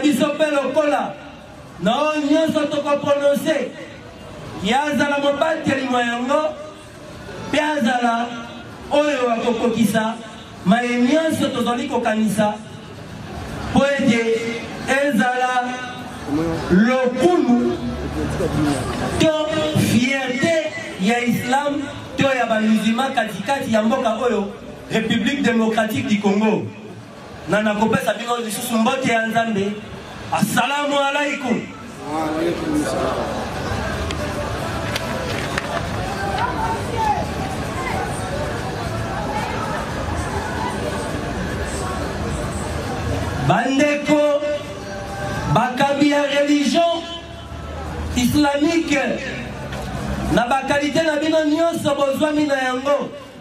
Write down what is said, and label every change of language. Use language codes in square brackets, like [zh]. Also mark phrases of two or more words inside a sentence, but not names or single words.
[ln] biso mpe lokola na oyo nyonso tokoprononse ya azala mobateli mwa yango mpe azala oyo akokokisa maye nyonso tozali kokanisa po ete ezala lokulu to fierté ya Islam to ya bamusulman katikati ya mboka oyo République démocratique du Congo. Na nakopesa bino lisusu mbote ya Nzambe. [ar] السلام عليكم. وعليكم السلام. [ln] Bandeko bakambi ya [fr] religion islamique [ln] na bakalite na bino nyonso bozwami na yango.